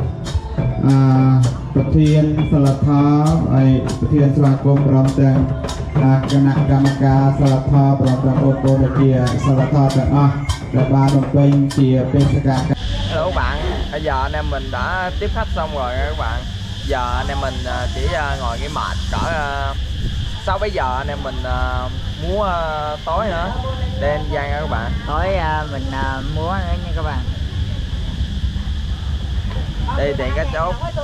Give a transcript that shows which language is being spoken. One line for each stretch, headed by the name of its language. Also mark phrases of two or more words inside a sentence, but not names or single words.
Khmer: ប្រធានសិលធម៌ហើយប្រធានស្វាគមន៍ព្រមទាំងគណៈកម្មការសិលធម៌ព្រមទាំងបងប្អូនជាសិលធម៌ទាំងអស់ដែលបានបំពេញជាបេសកកម្ម
Vietnamese: Hello các bạn, bây giờ anh em mình đã tiếp khách xong rồi các bạn. Giờ anh em mình chỉ ngồi nghỉ mệt cỡ sau bây giờ anh em mình múa tối nữa để anh Giang các bạn. Tối mình múa nữa nha các bạn. Đây tiện cái chốt.